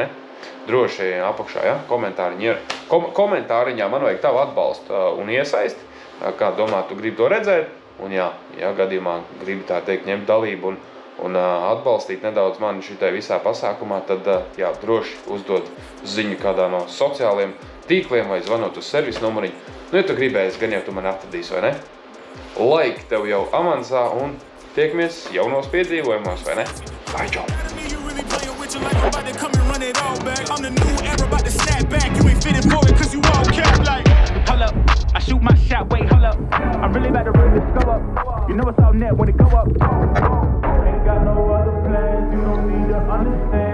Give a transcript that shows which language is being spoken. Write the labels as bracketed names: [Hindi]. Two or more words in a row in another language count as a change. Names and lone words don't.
[Latvian] Droši apakšā, ja, komentāriņi ir. Komentāriņā man vajag tavu atbalstu un iesaisti, kā domā, tu gribi to redzēt, un jā, gadījumā gribi tā teikt ņemt dalību un atbalstīt nedaudz mani šitai visā pasākumā, tad, jā, droši uzdod ziņu kādā no sociāliem tīkliem vai zvanot uz servisu numuriņu. Nu, ja tu gribēsi, gan jau tu mani atradīsi, vai ne? Laiki tev jau avansā un tiekamies jaunos piedzīvojumos, vai ne? Vai, čau! [English] I shoot my shot, wait, hold up. I'm really about to run this go up. You know it's all net when it go up. Ain't got no other plans, you don't need to understand.